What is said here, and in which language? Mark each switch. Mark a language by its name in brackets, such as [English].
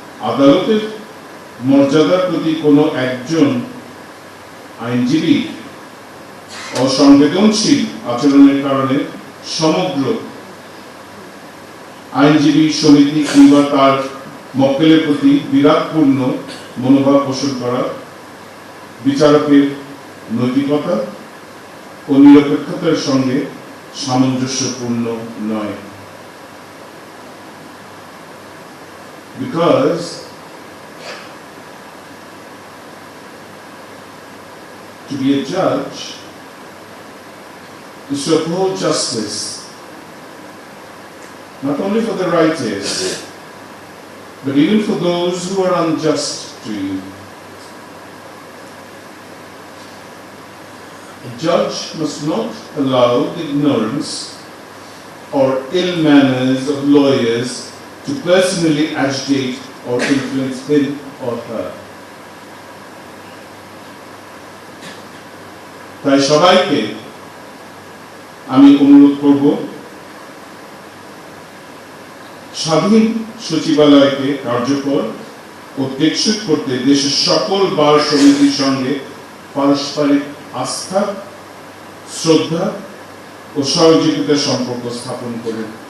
[Bangla] আদালতের মর্যাদার প্রতি কোনো একজন আইনজীবী অসংবেদনশীল আচরণের কারণে সমগ্র আইনজীবী সমিতি কিংবা তার মক্কেলের প্রতি বিরাগপূর্ণ মনোভাব পোষণ করা বিচারকের নৈতিকতা ও নিরপেক্ষতার সঙ্গে সামঞ্জস্যপূর্ণ নয়। [English] Because to be a judge is to uphold justice, not only for the righteous, but even for those who are unjust to you. A judge must not allow the ignorance or ill manners of lawyers to personally agitate or influence him or her. [Bangla] তাই সবাইকে আমি অনুরোধ করব, স্বাধীন সচিবালয়কে কার্যকর ও টেকসই করতে দেশের সকল বার সমিতির সঙ্গে পারস্পরিক আস্থা, শ্রদ্ধা ও সহযোগিতার সম্পর্ক স্থাপন করে